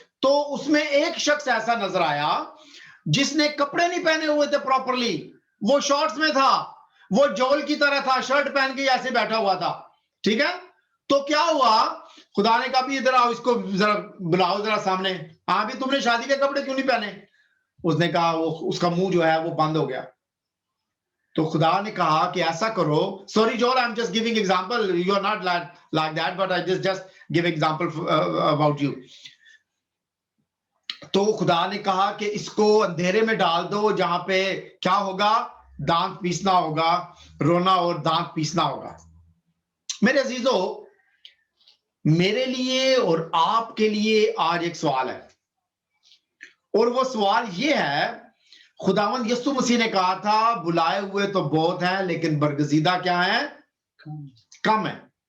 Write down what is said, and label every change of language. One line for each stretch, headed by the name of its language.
Urdu: تو اس میں ایک شخص ایسا نظر آیا جس نے کپڑے نہیں پہنے ہوئے تھے پراپرلی، وہ شارٹس میں تھا، وہ جول کی طرح تھا، شرٹ پہن کے ایسے بیٹھا ہوا تھا. ٹھیک ہے، تو کیا ہوا؟ خدا نے کہا بھی ادھر آؤ، اس کو ذرا بلاؤ ذرا سامنے. ہاں بھی تم نے شادی کے کپڑے کیوں نہیں پہنے؟ اس نے کہا اس کا منہ جو ہے وہ بند ہو گیا. تو خدا نے کہا کہ ایسا کرو.
English: Sorry Joel, I'm just giving example. You are not like that, but I just give example about you.
Urdu: تو خدا نے کہا کہ اس کو اندھیرے میں ڈال دو جہاں پہ کیا ہوگا؟ دانت پیسنا ہوگا, رونا اور دانت پیسنا ہوگا. میرے عزیزو, میرے لیے اور آپ کے لیے آج ایک سوال ہے, اور وہ سوال یہ ہے, خداوند یسوع مسیح نے کہا تھا بلائے ہوئے تو بہت ہیں لیکن برگزیدہ کیا ہیں؟ کم ہیں.